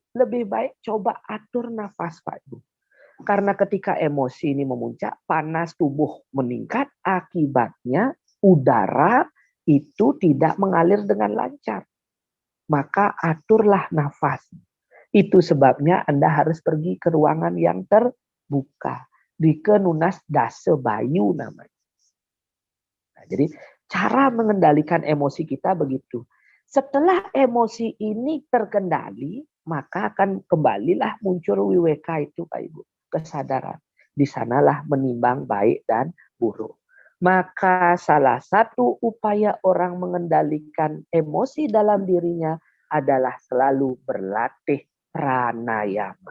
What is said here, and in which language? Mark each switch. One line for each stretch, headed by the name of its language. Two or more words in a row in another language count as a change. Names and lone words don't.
Indonesian: Lebih baik coba atur nafas Pak Ibu. Karena ketika emosi ini memuncak, panas tubuh meningkat, akibatnya udara itu tidak mengalir dengan lancar. Maka aturlah nafas. Itu sebabnya Anda harus pergi ke ruangan yang terbuka. Dikenunas dase bayu namanya. Nah, jadi cara mengendalikan emosi kita begitu. Setelah emosi ini terkendali, maka akan kembalilah muncul wiweka itu Pak Ibu. Kesadaran. Di sanalah menimbang baik dan buruk. Maka salah satu upaya orang mengendalikan emosi dalam dirinya adalah selalu berlatih pranayama.